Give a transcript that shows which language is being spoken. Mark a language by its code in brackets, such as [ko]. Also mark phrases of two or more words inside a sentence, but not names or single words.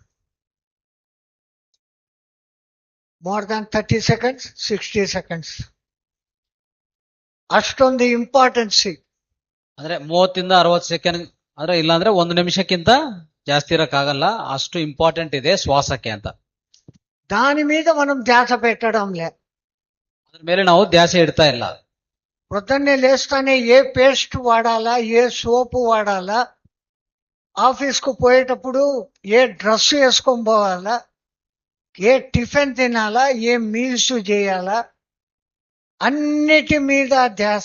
[en] more than 30 seconds, 60 seconds. [kn] ಅಷ್ಟೊಂದು ಇಂಪಾರ್ಟೆನ್ಸಿ. ಅಂದ್ರೆ 30 ಇಂದ 60 ಸೆಕೆಂಡ್, ಅಂದ್ರೆ ಇಲ್ಲಾಂದ್ರೆ 1 ನಿಮಿಷಕ್ಕಿಂತ ಜಾಸ್ತಿ ಇರಕ್ಕಾಗಲ್ಲ. ಅಷ್ಟು ಇಂಪಾರ್ಟೆಂಟ್ ಇದೆ ಶ್ವಾಸಕ್ಕೆ ಅಂತ. [te] దాని మీద మనం ధ్యాస పెట్టడం లే. [kn] ಅದ್ರ ಮೇಲೆ ನಾವು ಧ್ಯಾಸ ಇಡ್ತಾ ಇಲ್ಲ. [te] పొద్దున్నే లేస్తానే ఏ పేస్ట్ వాడాలా, ఏ సోపు వాడాలా, ఆఫీస్కు పోయేటప్పుడు ఏ డ్రెస్ వేసుకొని పోవాలా, ఏ టిఫిన్ తినాలా, ఏ మీల్స్ చేయాలా, అన్నిటి మీద ధ్యాస.